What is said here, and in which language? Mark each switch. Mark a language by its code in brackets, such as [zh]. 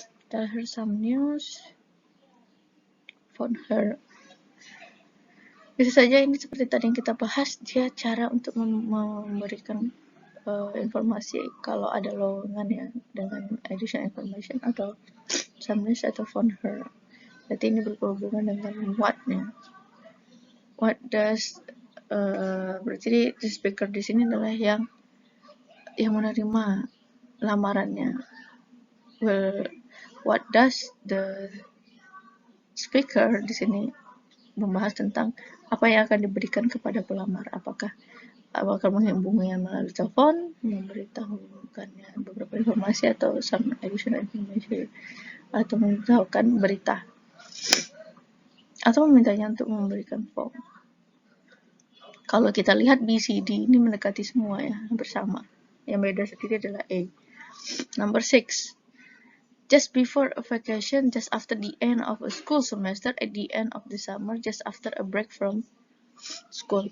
[en] Tell her some news, phone her. [id] Bisa saja ini seperti tadi yang kita bahas, dia cara untuk memberikan informasi kalau ada lowongan ya, dengan additional information atau some news atau phone her. Berarti ini berhubungan dengan what-nya. What does berarti the speaker di sini adalah yang menerima lamarannya. Well, [en] what does the speaker [id] di sini membahas tentang apa yang akan diberikan kepada pelamar. Apakah akan menghubunginya melalui telepon, memberitahukannya beberapa informasi atau [en] some additional information, [id] atau memberitahukan berita, atau memintanya untuk memberikan form. Kalau kita lihat BCD ini mendekati semua ya, bersama. Yang beda sedikit adalah A. [en] Number 6, just before a vacation, just after the end of a school semester, at the end of the summer, just after a break from school.